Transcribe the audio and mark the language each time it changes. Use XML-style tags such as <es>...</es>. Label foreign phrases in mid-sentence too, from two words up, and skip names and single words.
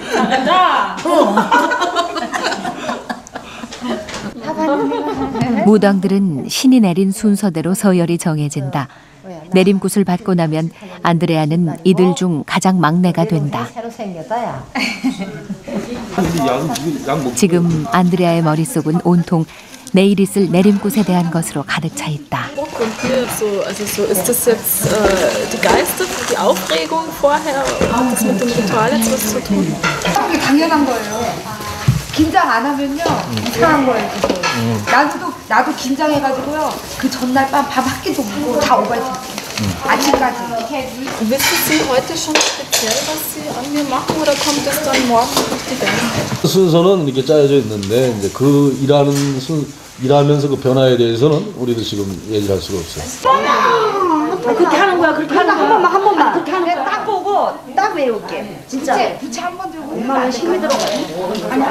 <ko>무당들은 신이 내린 순서대로 서열이 정해진다. 내림굿을 받고 나면 안드레아는 이들 중 가장 막내가 된다. 새로 생겼다야. 지금 안드레아의 머릿속은 온통 내일 있을 내림굿에 대한 것으로 가득 차 있다.</ko> <de>Ist das jetzt die Geister, die Aufregung vorher? Hat das mit dem Ritual jetzt was zu tun?</de> <ko>당연한 거예요. 긴장 안 하면요 이상한 거예요. 나도 긴장해가지고요. 그 전날 밤 밥 한 끼도 못 먹고 다 오바했어요. 아침까지.</ko> <de>Wissen Sie heute schon speziell, was Sie an mir machen, oder kommt es dann morgen durch die Welt?</de> <ko>순서는 이렇게 짜여져 있는데 이제 그 일하면서 그 변화에 대해서는 우리도 지금 얘기할 수가 없어요. 그렇게 하는 거야. 그렇게 하는 거야. 한 번만. 그렇게 하는 거야. 딱 보고 딱 외울게. 진짜. 부채 한 번 들고 엄마가 힘이 들어가요.</ko>